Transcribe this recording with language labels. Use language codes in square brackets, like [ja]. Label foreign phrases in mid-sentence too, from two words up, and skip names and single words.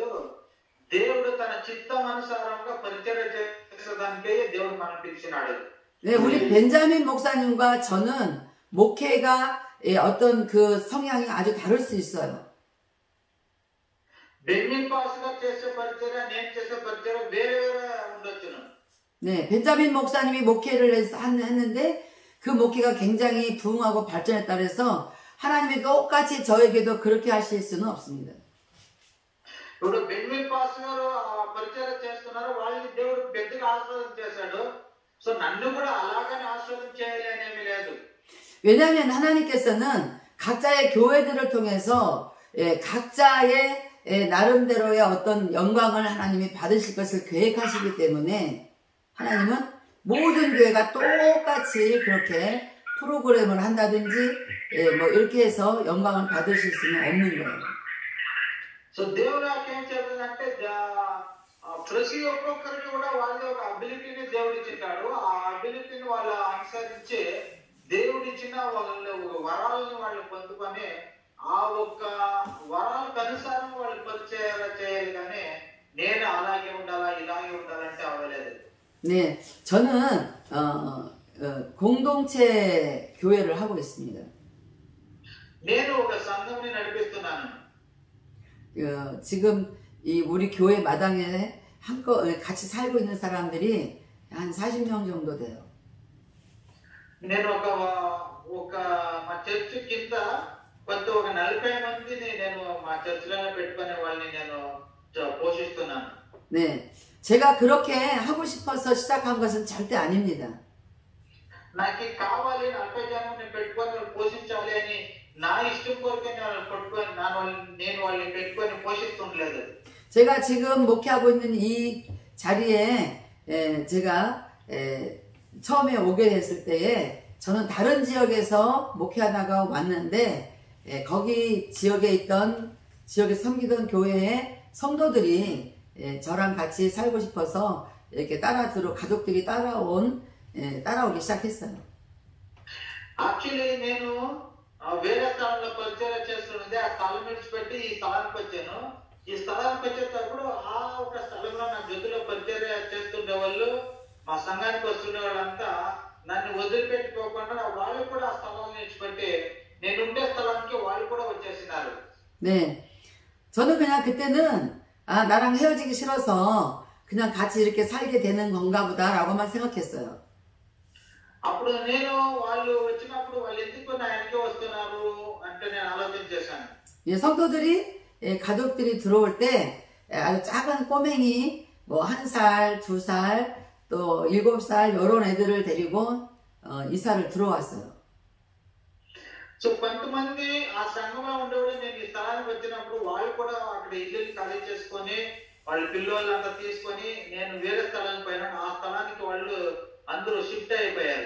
[te] దేవుడు తన చిత్తం అనుసారంగా పరిచర్య చేసేదానికే దేవుడు మనం పిలిచినాడు. [ko] 네, 우리 벤자민 목사님과 저는 목회가 어떤 그 성향이 아주 다를 수 있어요. [te] బెన్యమిన్ పాస్టర్ చేసే పరిచర్య నేను చేసే పరిచర్య వేరే ఉండొచ్చును. [ko] 네, 벤자민 목사님이 목회를 했는데 그 목회가 굉장히 부흥하고 발전했다 그래서 하나님이 똑같이 저에게도 그렇게 하실 수는 없습니다. [te] ఇప్పుడు బెన్యమిన్ పాస్టర్ గారు పరిచర్య చేస్తున్నారు, వాళ్ళని దేవుడు పెద్దగా ఆశీర్వాదం చేశాడు. సో నన్ను కూడా అలాగనే ఆశీర్వాదం చేయాలి అనేమి లేదు. [ko] 왜냐하면 하나님께서는 각자의 교회들을 통해서 각자의 나름대로의 어떤 영광을 하나님이 받으실 것을 계획하시기 때문에 하나님은 모든 교회가 똑같이 그렇게 프로그램을 한다든지 뭐 이렇게 해서 영광을 받으실 수는 없는 거예요. [te] సో దేవుడు ఏం చేస్తాడంటే ప్రతి ఒక్కొక్కరికి కూడా వాళ్ళ ఒక అబిలిటీని దేవుడు ఇచ్చింటాడు. ఆ అబిలిటీని వాళ్ళు అనుసరించి దేవుడిచ్చిన వాళ్ళు వరాలను వాళ్ళు పొందుకొని ఆ ఒక్క వరాలకు అనుసారం వాళ్ళు పరిచయం చేయాలి, కానీ నేను అలాగే ఉండాలా ఇలాగే ఉండాలంటే అవ్వలేదు. [ko] 네, 저는 공동체 교회를 하고 있습니다. [te] నేను ఒక సంఘంని నడిపిస్తున్నాను. [ko] 지금 이 우리 교회 마당에 같이 살고 있는 사람들이 한 40명 정도 돼요. [te] నేను ఒక మా చర్చ్ కింద కొంత ఒక 40 మందిని నేను మా చర్చిలో పెట్టుకునే వాళ్ళని నేను పోషిస్తున్నాను. [ko] 네, 제가 그렇게 하고 싶어서 시작한 것은 절대 아닙니다. [te] నాకు కావాలి 40 జనాన్ని పెట్టుకొని పోషించాలి అని నా ఇష్టం కొరకే నేను వాళ్ళని పెట్టుకొని పోషిస్తుండలేదు. [ko] 제가 지금 목회하고 있는 이 자리에 제가 처음에 오게 됐을 때에 저는 다른 지역에서 목회하다가 왔는데 거기 지역에 섬기던 교회의 성도들이 저랑 같이 살고 싶어서 이렇게 가족들이 따라오기 시작했어요. [te] యాక్చువల్లీ నేను వేరే స్థలంలో పరిచయం చేస్తున్నది. ఆ స్థలం విడిచిపెట్టి ఈ స్థలానికి వచ్చాను. ఈ స్థలానికి వచ్చేటప్పుడు ఆ ఒక స్థలంలో నా జొత్తులో పరిచయం చేస్తుండే వాళ్ళు, మా సంఘానికి వస్తుండే వాళ్ళంతా నన్ను వదిలిపెట్టుకోకుండా వాళ్ళు కూడా ఆ స్థలాన్ని విడిచిపెట్టి నేను ఉండే స్థలానికి వాళ్ళు కూడా వచ్చేసినారు. [ko] 네, 저는 그냥 그때는 나랑 헤어지기 싫어서 그냥 같이 이렇게 살게 되는 건가 보다라고만 생각했어요. [te] అప్పుడు నేను వాళ్ళు వచ్చినప్పుడు వాళ్ళు ఎందుకు నా వెనకే వస్తున్నారు అంటే నేను ఆలోచన చేశాను. [ko] 예, 성도들이 가족들이 들어올 때 아주 작은 꼬맹이 뭐 1살, 2살, 또 7살 이런 애들을 데리고 이사를 들어왔어요. [te] సో కొంతమంది ఆ సంఘంలో ఉండేవాళ్ళు నేను ఈ స్థలానికి వచ్చినప్పుడు వాళ్ళు కూడా అక్కడ ఇల్లు ఖాళీ చేసుకొని వాళ్ళ పిల్లలంతా తీసుకొని నేను వేరే స్థలానికి పోయినా ఆ స్థలానికి వాళ్ళు అందరూ షిఫ్ట్ అయిపోయారు.